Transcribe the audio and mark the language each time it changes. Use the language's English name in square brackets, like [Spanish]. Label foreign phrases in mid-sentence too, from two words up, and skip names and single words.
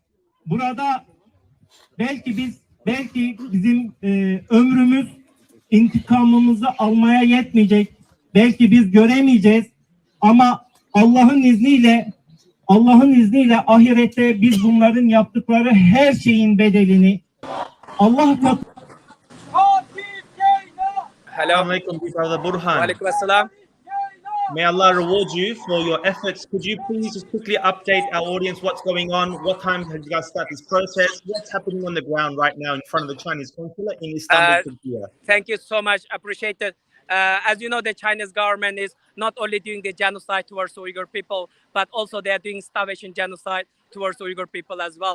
[Turkish] Burada belki bizim ömrümüz intikamımızı almaya yetmeyecek. Belki biz göremeyeceğiz. Ama Allah'ın izniyle ahirette biz bunların yaptıkları her şeyin bedelini Allah katında. [Arabic] Assalamu alaikum, [English] brother Burhan. [Arabic] Aleykümselam. [English] May Allah reward you for your efforts. Could you please just quickly update our audience what's going on? What time have you guys started this protest? What's happening on the ground right now in front of the Chinese consulate in Istanbul, Turkiye? Thank you so much. Appreciate it. As you know, the Chinese government is not only doing the genocide towards Uyghur people, but also they are doing starvation genocide towards Uyghur people as well.